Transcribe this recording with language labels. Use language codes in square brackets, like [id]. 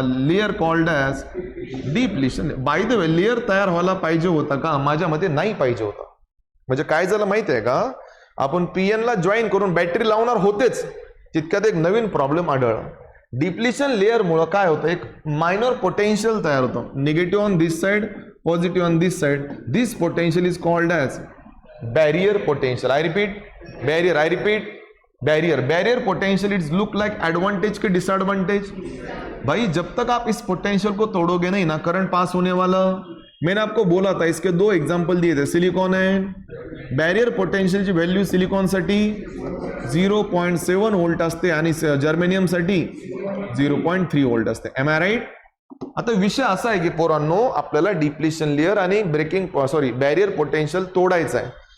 [en] Layer called as depletion. [mr] By the way, layer तयार व्हायला पाहिजे होता का, माझ्या मते नाही पाहिजे होता. म्हणजे काय झालं माहिती आहे का, आपण पीएन ला जॉईन करून बॅटरी लावणार होतेच, तितक्यात एक नवीन प्रॉब्लेम आढळला. डिप्लिशन लेयर मुळे काय होतं, एक मायनर पोटेन्शियल तयार होतं. [en] Negative on this side, positive on this side. This potential is called as barrier potential. I repeat, barrier. I repeat, barrier. Barrier potential it's look like advantage के disadvantage. [hi] भाई जब तक आप इस पोटेंशियल को तोड़ोगे नहीं ना, करंट पास होने वाला. मैंने आपको बोला था, इसके 2 एग्जांपल दिए थे. [mr] सिलिकॉन है, बैरियर पोटेंशियल ची व्हॅल्यू सिलिकॉन साठी 0.7 व्होल्ट असते आणि जर्मेनियम साठी 0.3 व्होल्ट असते. [en] Am I right. [mr] आता विषय असा आहे की पोरांनो, आपल्याला डिप्लिशन लेयर आणि बॅरियर पोटेन्शियल तोडायचं आहे.